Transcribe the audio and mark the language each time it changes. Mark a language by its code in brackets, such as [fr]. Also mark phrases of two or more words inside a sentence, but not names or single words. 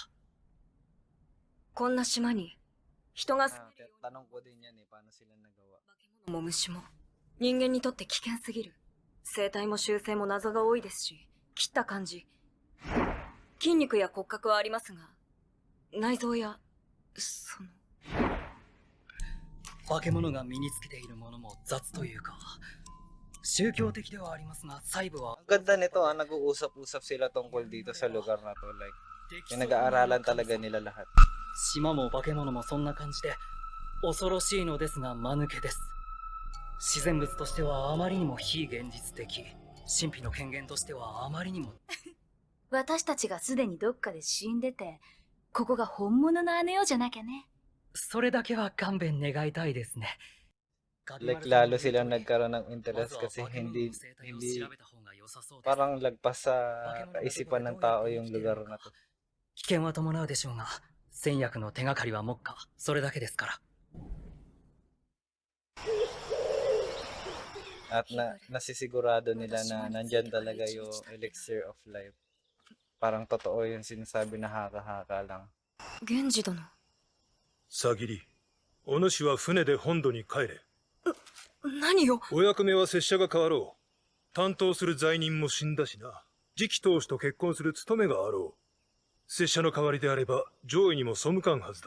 [ja] こんな島に人が住 Ah, めるよ [tl] tanong ko din yan eh, paano sila nagawa? [ja] うな化け物も虫も人間にとって危険すぎる。生態も習性も謎が多いですし、切った感じ。筋肉や骨格はありますが、内臓やその化け物が身につけているものも雑というか、宗教的ではありますが、細部は [tl] Ang ganda nito, nag-uusap-usap sila tungkol dito sa lugar na to. Like, yung nag-aaralan talaga nila lahat. [ja] 島も化け物もそんな感じで、恐ろしいのですが間抜けです。自然物としてはあまりにも非現実的。神秘の権限としてはあまりにも。私たちがすでにどっかで死んでて、ここが本物のあの世じゃなきゃね。それだけは勘弁願いたいですね。 [tl] Like, lalo silang nagkaroon ng interest kasi hindi parang lagpas sa kaisipan ng tao yung lugar na to. [ja] 危険は伴うでしょうが、戦略の手がかりは目下、それだけですから。 [tl] At nasisigurado nila na nandyan talaga yung [en] elixir of life. [tl] Parang totoo yung sinasabi na haka-haka lang. [ja] 源氏殿。さぎり、お主は船で本土に帰れ。何を。お役目は拙者が変わろう。担当する罪人も死んだしな。次期当主と結婚する務めがあろう。拙者の代わりであれば上位にも背かんはずだ。